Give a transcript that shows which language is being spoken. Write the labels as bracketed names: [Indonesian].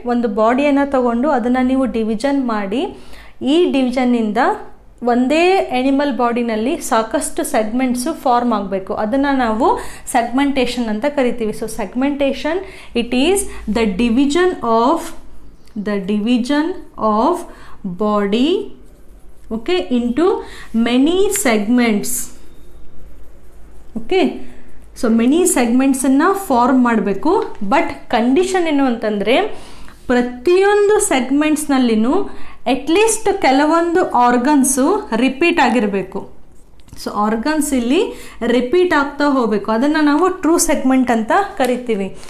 [Kannada] ಒಂದು ಬಾಡಿಯನ್ನು ತಗೊಂಡು ಅದನ್ನು ನೀವು ಡಿವಿಷನ್ ಮಾಡಿ, ಈ ಡಿವಿಷನ್ನಿಂದ ಒಂದೇ ಎನಿಮಲ್ ಬಾಡಿನಲ್ಲಿ ಸಾಕಷ್ಟು ಸೆಗ್ಮೆಂಟ್ಸು ಫಾರ್ಮ್ ಆಗಬೇಕು. ಅದನ್ನು ನಾವು ಸೆಗ್ಮೆಂಟೇಷನ್ ಅಂತ ಕರಿತೀವಿ. So segmentation, [English] It is the division of the division of body, okay, into many segments. [Kannada] Okay, so many ಸೆಗ್ಮೆಂಟ್ಸನ್ನು form ಮಾಡಬೇಕು. ಬಟ್ ಕಂಡೀಷನ್ ಏನು ಅಂತಂದರೆ ಪ್ರತಿಯೊಂದು ಸೆಗ್ಮೆಂಟ್ಸ್ನಲ್ಲಿನೂ ಅಟ್ಲೀಸ್ಟ್ ಕೆಲವೊಂದು ಆರ್ಗನ್ಸು ರಿಪೀಟ್ ಆಗಿರಬೇಕು. ಸೊ ಆರ್ಗನ್ಸ್ ಇಲ್ಲಿ ರಿಪೀಟ್ ಆಗ್ತಾ ಹೋಗಬೇಕು, ಅದನ್ನು ನಾವು ಟ್ರೂ ಸೆಗ್ಮೆಂಟ್ ಅಂತ ಕರಿತೀವಿ.